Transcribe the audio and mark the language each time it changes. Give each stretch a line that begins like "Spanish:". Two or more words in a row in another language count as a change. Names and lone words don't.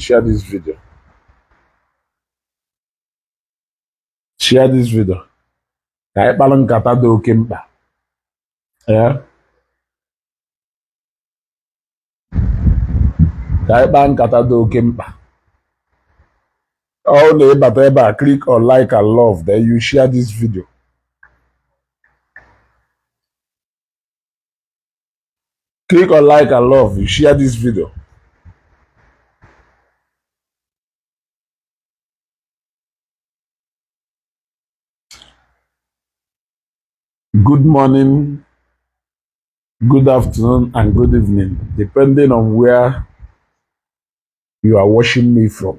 English: Share this video. Share this video.
Igbo: Ka ịkpalụ nkata dị oke mkpa. Ka ịkpa nkata dị oke mkpa.
English: All the
Igbo: ịbata ebe a,
English: click on like and love, then you share this video. Click on like and love, you share this video. Good morning, good afternoon, and good evening, depending on where you are watching me from.